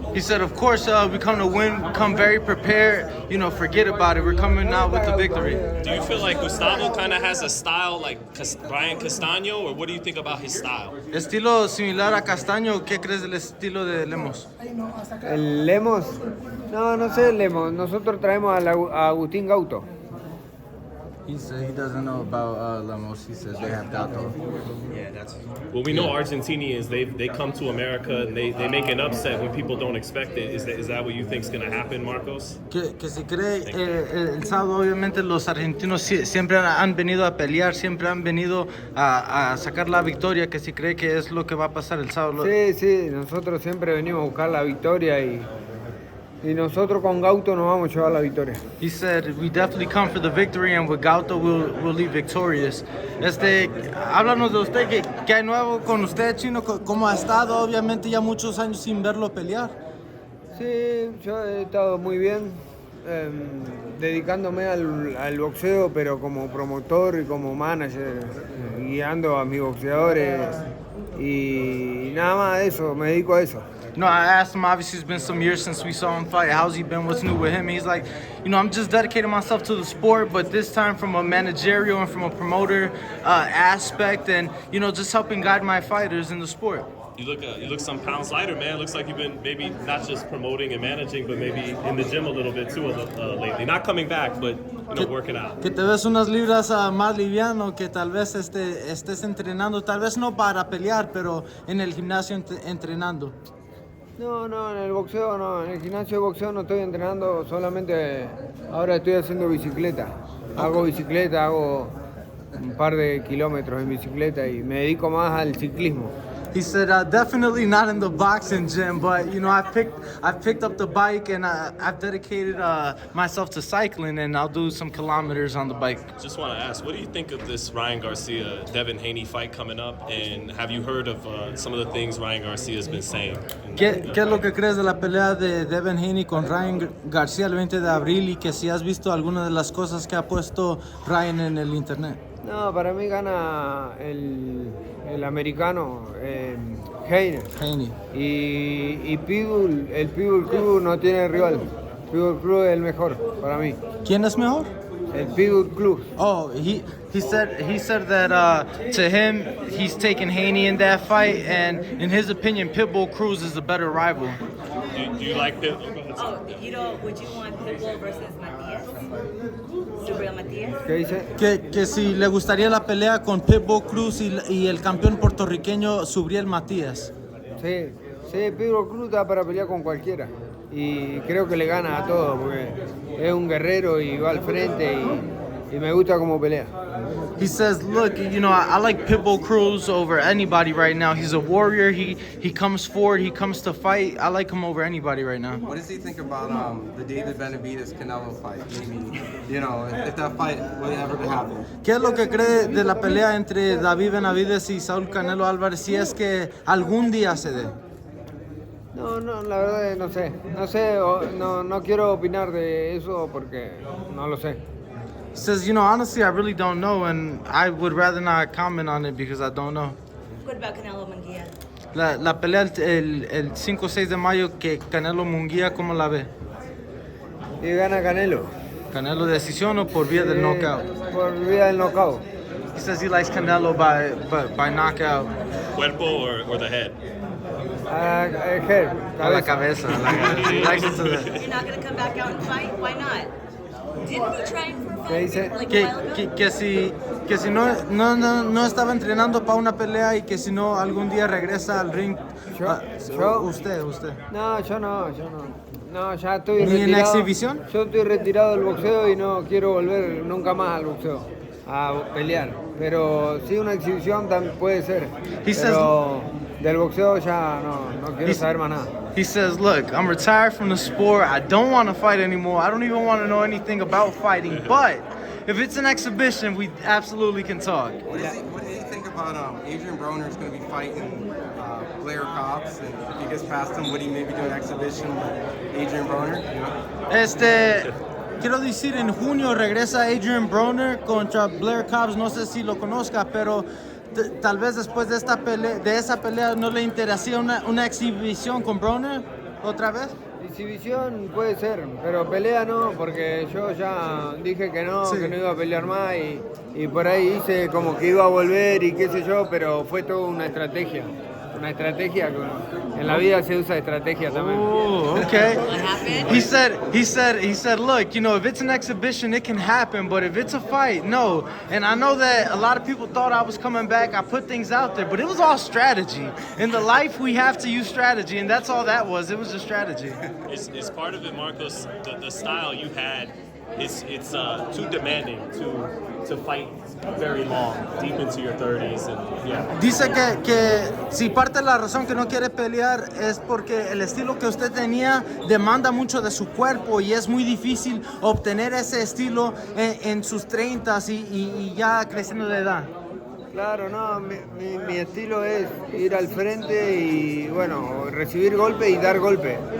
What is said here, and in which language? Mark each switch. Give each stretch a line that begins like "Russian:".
English: He said, of course, we come to win, come very prepared, forget about it. We're coming out with the victory. Do you feel like Gustavo kind of has a style like Brian Castaño, or what do you think about his style?
Spanish: Estilo similar a Castaño, ¿qué crees del estilo de Lemos? ¿El Lemos? No sé el Lemos. Nosotros traemos a Agustín Gauto.
English: He said he doesn't know about Lemos. He says they have Gato. Yeah, well, we know Argentinians, they come to America and they make an upset when people don't expect it. Is that what you think is going to happen, Marcos?
Spanish: Que se cree, el sábado obviamente los argentinos siempre han venido a pelear, siempre han venido a sacar la victoria, que si cree que es lo que va a pasar el sábado. Sí, nosotros siempre venimos a buscar la victoria y nosotros con Gauto nos vamos a llevar la victoria.
English: He said we definitely come for the victory and with Gauto we'll leave victorious.
Spanish: Háblanos de usted, ¿qué hay nuevo con usted, Chino? ¿Cómo ha estado? Obviamente ya muchos años sin verlo pelear. Sí, yo he estado muy bien, dedicándome al boxeo, pero como promotor y como manager, guiando a mis boxeadores y nada más de eso, me dedico a eso.
English: I asked him, obviously it's been some years since we saw him fight. How's he been? What's new with him? He's like, I'm just dedicating myself to the sport, but this time from a managerial and from a promoter aspect and, just helping guide my fighters in the sport. You look some pounds lighter, man. Looks like you've been maybe not just promoting and managing, but maybe in the gym a little bit too lately. Not coming back, but working out.
Spanish: Que te ves unas libras más liviano, que tal vez estés entrenando, tal vez no para pelear, pero en el gimnasio entrenando. No, en el boxeo no, en el gimnasio de boxeo no estoy entrenando, solamente ahora estoy haciendo bicicleta. Hago bicicleta, hago un par de kilómetros en bicicleta y me dedico más al ciclismo.
English: He said, definitely not in the boxing gym, but I've picked up the bike and I've dedicated myself to cycling, and I'll do some kilometers on the bike. Just want to ask, what do you think of this Ryan Garcia Devin Haney fight coming up? And have you heard of some of the things Ryan Garcia has been saying?
Spanish: ¿Qué es lo que crees de la pelea de Devin Haney con Ryan Garcia el 20 de abril y que si has visto alguna de las cosas que ha puesto Ryan en el internet? No, para mí gana el americano Haney. Y Pitbull, el Pitbull Club no tiene rival. Pitbull Club es el mejor para mí. ¿Quién es mejor? El Pitbull Club.
English: Oh, he said that to him he's taking Haney in that fight, and in his opinion, Pitbull Cruz is a better rival. Do you like Pitbull? Would you want Pitbull versus Matias? Subriel Matias?
Spanish: ¿Qué dice? Que si le gustaría la pelea con Pitbull Cruz y el campeón puertorriqueño Subriel Matías. Sí, Pitbull Cruz está para pelear con cualquiera. Y creo que le gana a todos, porque es un guerrero y va al frente y me gusta cómo pelea.
English: He says, look, I like Pitbull Cruz over anybody right now. He's a warrior. He comes forward. He comes to fight. I like him over anybody right now. What does he think about the David Benavidez-Canelo fight? Maybe, if that fight would ever happen.
Spanish: ¿Qué es lo que cree de la pelea entre David Benavidez y Saúl Canelo Álvarez si es que algún día se dé? No, la verdad no sé, no quiero opinar de eso porque no lo sé.
English: He says, honestly, I really don't know, and I would rather not comment on it because I don't know. What about Canelo Munguia?
Spanish: La pelea el 5-6 de mayo que Canelo Munguia, ¿cómo la ve? Y gana Canelo. ¿Canelo decisión o por vía del knockout? Por vía del knockout.
English: He says he likes Canelo by knockout.
Spanish: ¿Cuerpo
English: or the head? Head.
Spanish: A la cabeza.
English: He likes it to the... You're not going to come back out and fight? Why not? Didn't he train for a fight?
Spanish: ¿Qué dice?
English: Like a while ago?
Spanish: Que si no estaba entrenando para una pelea y que si no algún día regresa al ring. ¿Yo? Usted. No, yo no. No, ya estoy ¿Ni retirado. en exhibición? Yo estoy retirado del boxeo y no quiero volver nunca más al boxeo a pelear. Pero sí, una exhibición también puede ser. Pero del boxeo ya no quiero saber más nada.
English: He says, look, I'm retired from the sport. I don't want to fight anymore. I don't even want to know anything about fighting. But if it's an exhibition, we absolutely can talk. What do you think about Adrian Broner is going to be fighting Blair Cobbs, and if he gets past him, would he maybe do an exhibition with Adrian Broner? You know?
Spanish: Quiero decir, en junio regresa Adrian Broner contra Blair Cobbs. No sé si lo conozca, pero tal vez después de esa pelea no le interesaría una exhibición con Broner otra vez. Exhibición puede ser, pero pelea no, porque yo ya dije que no iba a pelear más y por ahí hice como que iba a volver y qué sé yo, pero fue toda una estrategia. Una estrategia, en la vida se usa estrategia también.
English: Oh, okay. What happened? He said, look, you know, if it's an exhibition, it can happen, but if it's a fight, no. And I know that a lot of people thought I was coming back. I put things out there, but it was all strategy. In the life, we have to use strategy, and that's all that was. It was just strategy. It's part of it, Marcos. The style you had, it's too demanding to fight very long, deep into your 30s, and yeah.
Spanish: Dice que si parte de la razón que no quiere pelear es porque el estilo que usted tenía demanda mucho de su cuerpo y es muy difícil obtener ese estilo en sus 30s y ya creciendo de edad. Claro, no, mi estilo es ir al frente y, bueno, recibir golpe y dar golpe.